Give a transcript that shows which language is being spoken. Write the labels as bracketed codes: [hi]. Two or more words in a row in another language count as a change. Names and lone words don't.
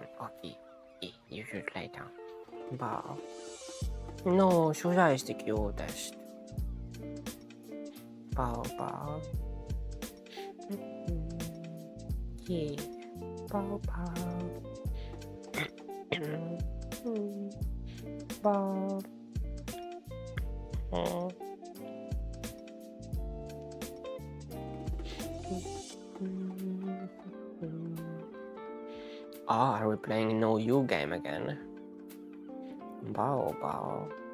[en] Okay, you should lay down. Bao. No, Shusha is the cutest. Bao. Yeah. Bao. Bao. Are we playing No You game again? Bao. Bao.